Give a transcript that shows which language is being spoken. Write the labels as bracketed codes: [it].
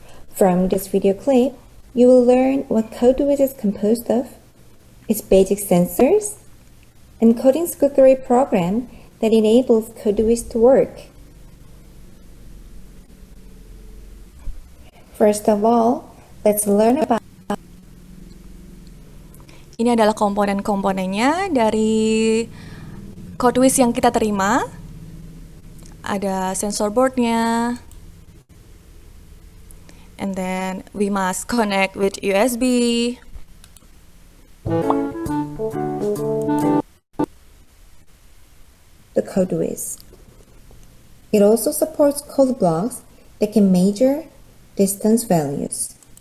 [en] From this video clip, you will learn what CodeWiz is composed of, its basic sensors, and Coding School 3 program that enables CodeWiz to work. First of all, let's learn about. [id] Ini adalah komponen-komponennya dari CodeWiz yang kita terima. Ada sensor boardnya. [en] And then we must connect with USB. The CodeWiz. It also supports code blocks that can measure distance values.